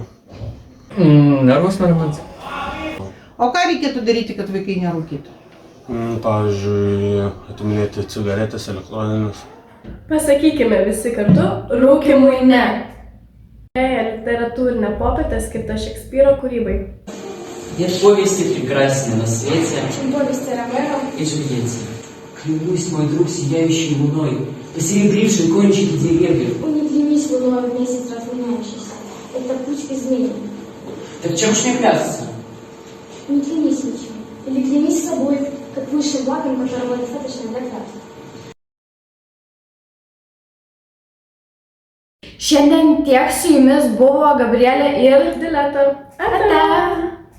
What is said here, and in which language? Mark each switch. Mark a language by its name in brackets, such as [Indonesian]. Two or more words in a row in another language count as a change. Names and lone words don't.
[Lithuanian] Nervus nerimas. O ką reikėtų daryti, kad vaikai nerūkytų? Pavyzdžiui, atiminėti cigaretės, elektroninės. Pasakykime visi kartu, rūkymui ne. Literatūrinė popietė skirta Šekspyro kūrybai. [Russian] Нет повести прекраснее на свете, Чем повести Ромеро и Джульетте. Клянусь, мой друг, сияющий луной, посеребривший кончики деревьев. Не клянись луной в месяц разгоняющийся. Это путь к измене. Так чем ж мне клясться? Не клянись ничем. Или клянись собой, как высшим благом, которого достаточно для клятвы. [Lithuanian] Šiandien tiek su jumis buvo Gabrielė ir Dileta. Ate.